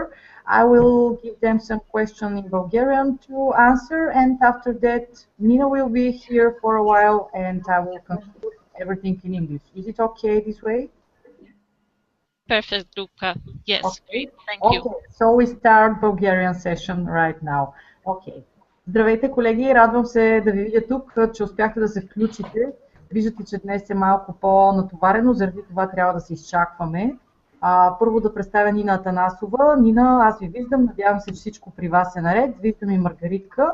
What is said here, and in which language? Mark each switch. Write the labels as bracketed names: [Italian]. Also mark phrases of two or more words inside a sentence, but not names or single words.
[English] I will give them some questions in Bulgarian to answer, and after that, Nina will be here for a while, and I will conclude everything in English. Is it okay this way? Perfect, Luca. Yes, okay. Thank you. Okay, so we start Bulgarian session right now. [Bulgarian] Okay. Здравейте, колеги! Радвам се да ви видя тук, че успяхте да се включите. Виждате, че днес е малко по-натоварено, заради това трябва да се изчакваме. Първо да представя Нина Атанасова. Нина, аз ви виждам, надявам се, че всичко при вас е наред. Виждам и Маргаритка.